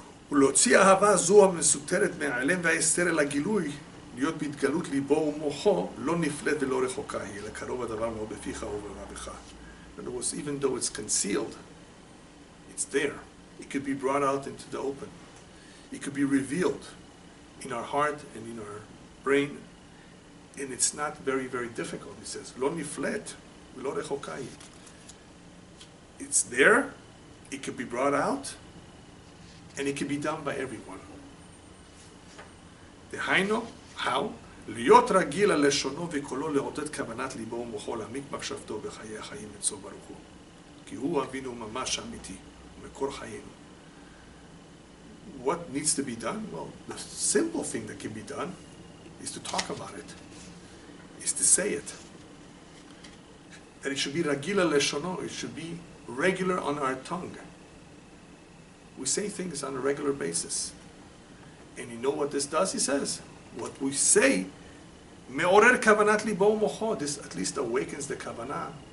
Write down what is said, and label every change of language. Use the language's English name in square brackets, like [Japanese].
[Hebrew] ולהוציא אהבה זו המסותרת מהעלם וההסתר אל הגילוי, להיות בהתגלות ליבו ומוחו, לא נפלט ולא רחוקה היא, אלא קרוב הדבר מאוד בפיך ובלבבך. [English] In other words, even though it's concealed, it's there. It could be brought out into the open. It could be revealed in our heart and in our brain, and it's not very, very difficult. He says, [Hebrew] לא נפלט ולא רחוקה היא. [English] It's there, it could be brought out, and it can be done by everyone. [Hebrew] דהיינו, [English] how? [Hebrew] להיות רגיל על לשונו וקולו לעודד כוונת ליבו ומוחו להעמיק מחשבתו בחיי החיים אצלו ברוך הוא. כי הוא אבינו ממש אמיתי, ומקור חיינו. [English] What needs to be done? Well, the simple thing that can be done is to talk about it, is to say it. That it should be [Hebrew] רגיל על לשונו, [English] it should be regular on our tongue. We say things on a regular basis. And you know what this does? He says, what we say, [Hebrew] me'orer kavanat libo mocho, [English] this at least awakens the kavanah.